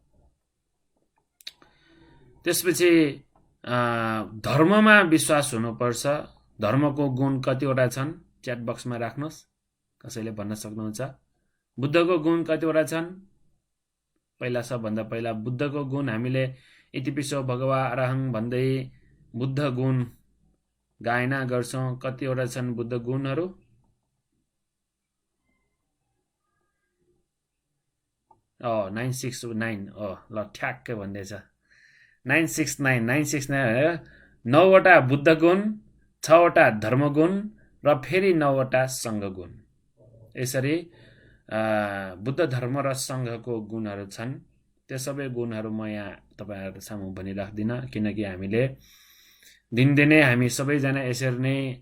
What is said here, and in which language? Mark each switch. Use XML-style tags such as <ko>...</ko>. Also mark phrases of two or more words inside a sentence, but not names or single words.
<ne>त्यसपछि धर्ममा विश्वास हुनुपर्छ धर्मको गुण कतिवटा छन् च्याट बक्समा राख्नुस् कसैले भन्न सक्नुहुन्छ बुद्धको गुण कतिवटा छन् पहिला सबभन्दा पहिला बुद्धको गुण हामीले</ne> <pi>इतिपिसो भगवा अरहं</pi> <ne>भन्दै बुद्ध गुण गायना गर्छौं कतिवटा छन् बुद्ध गुणहरू ओ 969 ल ठ्याक्कै भन्दैछ 969 9वटा बुद्ध गुण 6वटा धर्म गुण र फेरि 9वटा संघ गुण यसरी बुद्ध धर्म र संघको गुणहरू छन् त्यो सबै गुणहरू म यहाँ तपाईहरुको सामु भनिराख्दिन किनकि हामीले दिनदिनै हामी सबैजना यसरी नै</ne>